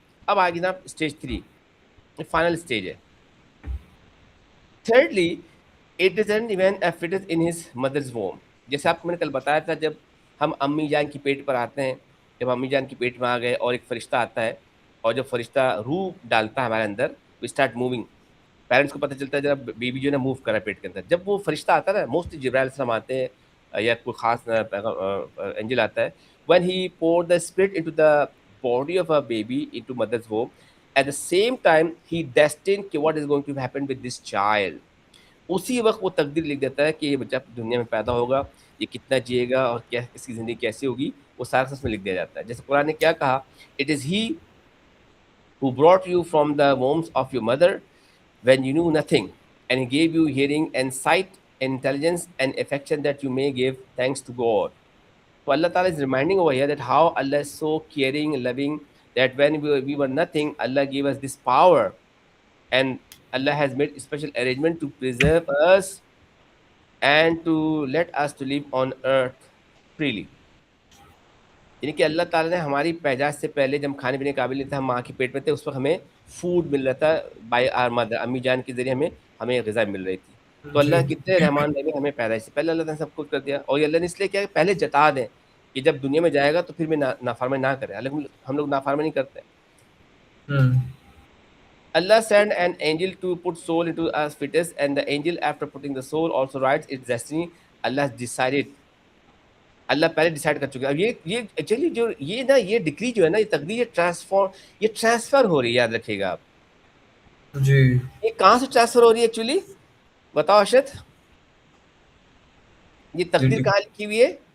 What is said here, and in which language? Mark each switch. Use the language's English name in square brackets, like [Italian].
[Urdu] اب آگے جناب اسٹیج 3 فائنل اسٹیج ہے. [English] Thirdly it is an even if it is in his mother's womb. [Urdu] جیسے آپ کو میں نے کل بتایا تھا، جب ہم امی جان کی پیٹ پر آتے ہیں، جب امی جان کی پیٹ میں آ گئے اور ایک فرشتہ آتا ہے، اور جب فرشتہ روح ڈالتا ہے ہمارے اندر، [English] We start moving. [Urdu] پیرنٹس کو پتہ چلتا ہے جب بیبی جو ہے نا موو کر رہا ہے پیٹ کے اندر. جب وہ فرشتہ آتا ہے نا، موسٹلی جبرائیل السلام آتے ہیں یا کوئی خاص اینجل آتا ہے، [English] when he poured the spirit into the body of a baby into mother's womb, at the same time he destined what is going to happen with this child. [Urdu] اسی وقت وہ تقدیر لکھ دیتا ہے کہ یہ بچہ دنیا میں پیدا ہوگا، یہ کتنا جیے گا اور کیا اس کی زندگی کیسی ہوگی، وہ سارا اس میں لکھ دیا جاتا ہے. جیسے قرآن نے کیا کہا، [English] It is he who brought you from the wombs of your mother when you knew nothing, and he gave you hearing and sight and intelligence and affection that you may give thanks to God. So Allah Ta'ala is reminding over here that how Allah is so caring, loving, that when we were nothing, Allah gave us this power, and Allah has made special arrangement to preserve us and to let us to live on earth freely. [Urdu] یعنی کہ اللہ تعالیٰ نے ہماری پیدائش سے پہلے جب کھانے پینے کے قابل نہیں تھا، ہم ماں کی پیٹ میں تھے، اس وقت ہمیں فوڈ مل رہا تھا [English] by our mother, [Urdu] امی جان کے ذریعے ہمیں غذا مل رہی تھی. تو جی اللہ کتنے رحمان رحیم، ہمیں پیدائش سے پہلے اللہ تعالیٰ نے سب کچھ کر دیا. اور یہ اللہ نے اس لیے کیا کہ پہلے جتا دیں کہ جب دنیا میں جائے گا تو پھر میں نافرمانی نہ کرے. ہم لوگ نافرمانی نہیں کرتے. [English] Allah sent an angel to put soul into a fetus, and the angel after putting the soul also writes its destiny. Allah decided. [Urdu] اللہ پہلے ڈیسائیڈ کر چکے. اب یہ ایکچولی جو یہ نا یہ ڈگری جو ہے نا، یہ تقدیر، یہ ٹرانسفر ہو رہی ہے. یاد رکھیے گا آپ، جی. یہ کہاں سے ٹرانسفر ہو رہی ہے ایکچولی؟ بتاؤ ارشد، یہ تقدیر کہاں لکھی ہوئی ہے؟